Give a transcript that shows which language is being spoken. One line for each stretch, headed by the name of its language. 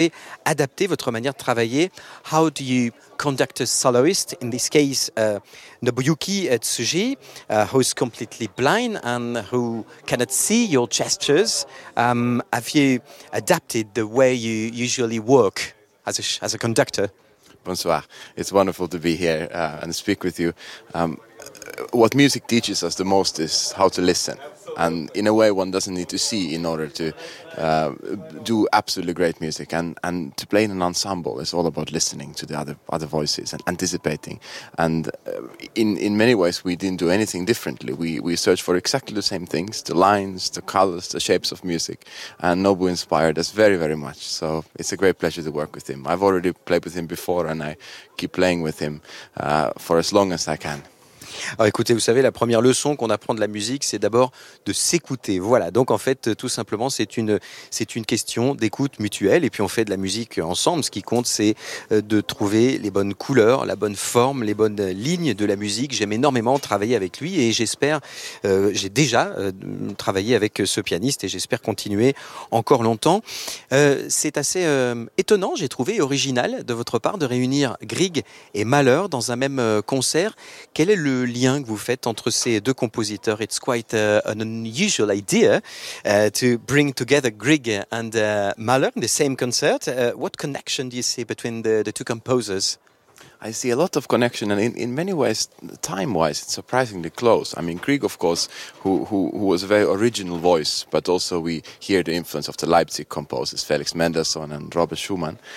French: Et adapter votre manière de travailler.
English: How do you conduct a soloist? In this case, Nobuyuki Tsuji, who's completely blind and who cannot see your gestures. Have you adapted the way you usually work as a conductor?
French: Bonsoir.
English: It's wonderful to be here and speak with you. What music teaches us the most is how to listen. And in a way, one doesn't need to see in order to do absolutely great music. And to play in an ensemble is all about listening to the other voices and anticipating. And in many ways, we didn't do anything differently. We searched for exactly the same things, the lines, the colors, the shapes of music. And Nobu inspired us very, very much. So it's a great pleasure to work with him. I've already played with him before and I keep playing with him for as long as I can.
French: Alors écoutez, vous savez, la première leçon qu'on apprend de la musique, c'est d'abord de s'écouter. Voilà, donc en fait, tout simplement, c'est une question d'écoute mutuelle. Et puis on fait de la musique ensemble. Ce qui compte, c'est de trouver les bonnes couleurs, la bonne forme, les bonnes lignes de la musique. J'aime énormément travailler avec lui et j'espère, j'ai déjà travaillé avec ce pianiste et j'espère continuer encore longtemps. C'est assez étonnant, j'ai trouvé original de votre part de réunir Grieg et Mahler dans un même concert. Quel est le lien que vous faites entre ces deux compositeurs?
English: It's quite an unusual idea to bring together Grieg and Mahler in the same concert. What connection do you see between the two composers? I see a lot of connection, and in many ways, time-wise, it's surprisingly close. I mean, Grieg, of course, who was a very original voice, but also we hear the influence of the Leipzig composers, Felix Mendelssohn and Robert Schumann.